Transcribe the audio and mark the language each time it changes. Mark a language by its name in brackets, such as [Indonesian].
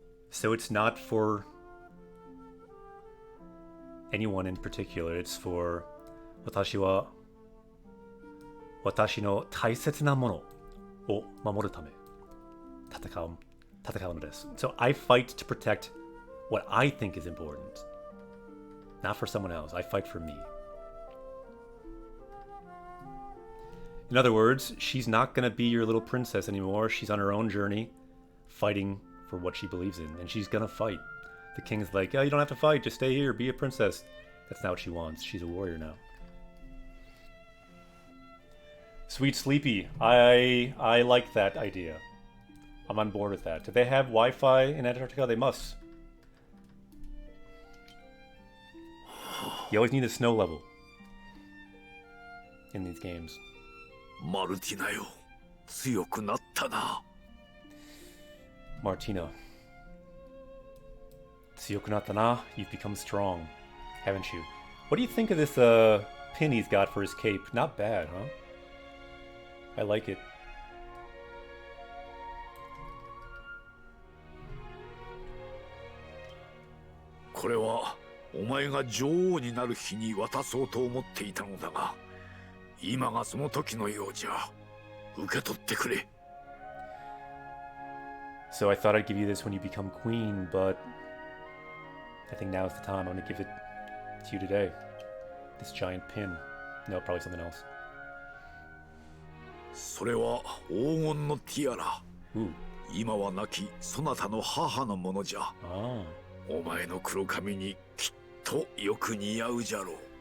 [English] So it's not for anyone in particular. It's for [Japanese] 私は私の大切なものを守るため戦うのです。 [English] So I fight to protect what I think is important. Not for someone else. I fight for me. In other words, she's not going to be your little princess anymore. She's on her own journey, fighting for what she believes in. And she's going to fight. The king's like, oh, you don't have to fight. Just stay here. Be a princess. That's not what she wants. She's a warrior now. Sweet Sleepy. I like that idea. I'm on board with that. Do they have Wi-Fi in Antarctica? They must. You always need a snow level in these games. [Japanese] マルティナよ、強くなったな。 Martina. 強くなったな. [English] You've become strong, haven't you? What do you think of this pin he's got for his cape? Not bad, huh? I like it. [Japanese] これはお前が女王になる日に渡そうと思っていたのだが、今がその時のようじゃ。受け取ってくれ。 [English] So I thought I'd give you this when you become queen, but I think now's the time. I'm gonna give it to you today. This giant pin. No, probably something else. [Japanese] それは黄金のティアラ。 Ooh. 今は亡きそなたの母のものじゃ。 Ah. お前の黒髪にきっとよく似合うじゃろう。